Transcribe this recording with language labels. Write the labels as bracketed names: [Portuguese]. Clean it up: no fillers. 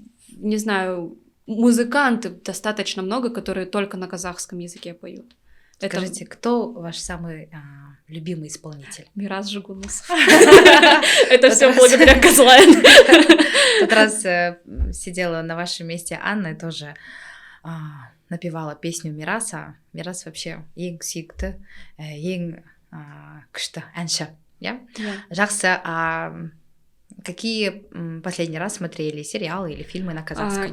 [Russian] Не знаю, музыкантов достаточно много, которые только на казахском языке поют. Скажите, кто ваш самый любимый исполнитель? Мирас Жигунусов. Это все благодаря Казлайн. В тот раз сидела на вашем месте Анна и тоже напевала песню Мираса. [Kazakh] Мирас [Russian] вообще [Kazakh] ең сүйікті, ең күшті әнші. Жақсы. [Russian] Какие последний раз смотрели сериалы или фильмы на казахском?